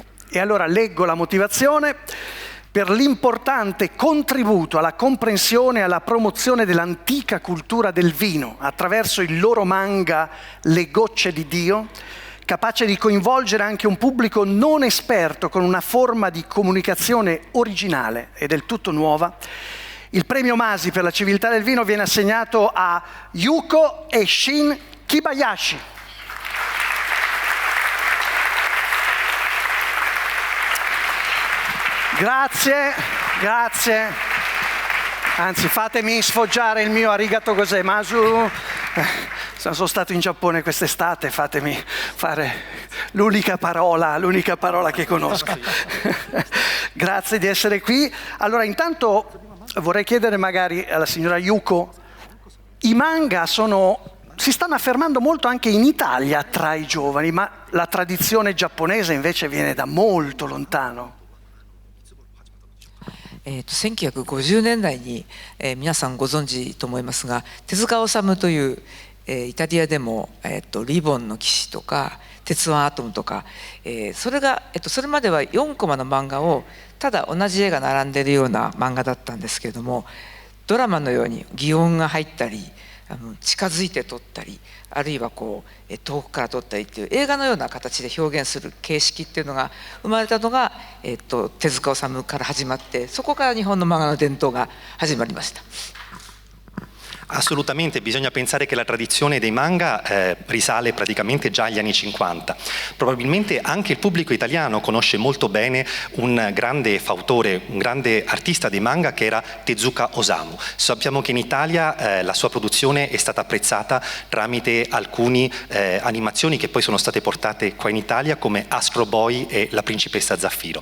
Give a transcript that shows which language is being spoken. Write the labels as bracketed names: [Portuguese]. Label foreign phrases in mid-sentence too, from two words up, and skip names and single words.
[Italian] E allora leggo la motivazione: per l'importante contributo alla comprensione e alla promozione dell'antica cultura del vino attraverso il loro manga Le gocce di Dio, capace di coinvolgere anche un pubblico non esperto con una forma di comunicazione originale e del tutto nuova, il premio Masi per la civiltà del vino viene assegnato a Yuko e Shin Kibayashi. Grazie, grazie. Anzi, fatemi sfoggiare il mio [Japanese] ありがとうございます. [Italian] Sono stato in Giappone quest'estate, fatemi fare l'unica parola che conosco. Grazie di essere qui. Allora, intanto vorrei chiedere magari alla signora Yuko, i manga si stanno affermando molto anche in Italia tra i giovani, ma la tradizione giapponese invece viene da molto lontano. [Japanese] 1950 年代に、皆さんご存知と思いますが、手塚治虫という、イタリアでも、リボンの騎士とか鉄腕アトムとか、それまでは4コマの漫画をただ同じ絵が並んでいるような漫画だったんですけれども、ドラマのように擬音が入ったり近づいて撮ったり、あるいは遠くから撮ったりっていう映画のような形で表現する形式っていうのが生まれたのが、手塚治虫から始まって、そこから日本の漫画の伝統が始まりました。 [Italian] Assolutamente, bisogna pensare che la tradizione dei manga risale praticamente già agli anni 50. Probabilmente anche il pubblico italiano conosce molto bene un grande fautore, un grande artista dei manga che era Tezuka Osamu. Sappiamo che in Italia la sua produzione è stata apprezzata tramite alcune animazioni che poi sono state portate qua in Italia, come Astro Boy e La Principessa Zaffiro.